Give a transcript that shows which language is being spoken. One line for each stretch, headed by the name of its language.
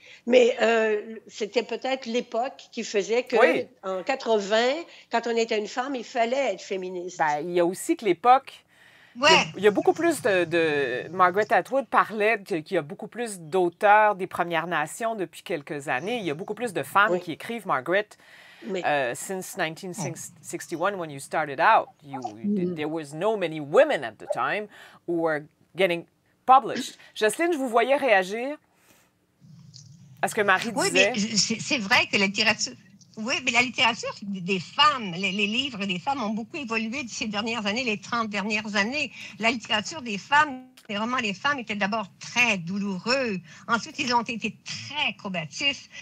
French: Mais c'était peut-être l'époque qui faisait que en 80, quand on était une femme, il fallait être féministe. Ben, il y a aussi que l'époque... Il y a beaucoup plus de... Margaret Atwood parlait qu'il y a beaucoup plus d'auteurs des Premières Nations depuis quelques années. Il y a beaucoup plus de femmes qui écrivent, Margaret.
English: Since 1961, when you started out, there was no many women at the time who were getting published.
French: Jocelyne, je vous voyais réagir à ce que Marie disait. Oui, mais c'est vrai que la littérature... Oui, mais la littérature des femmes, les livres des femmes ont beaucoup évolué ces dernières années, les 30 dernières années. La littérature des femmes les romans des femmes étaient d'abord très douloureux. Ensuite, ils ont été très combatifs.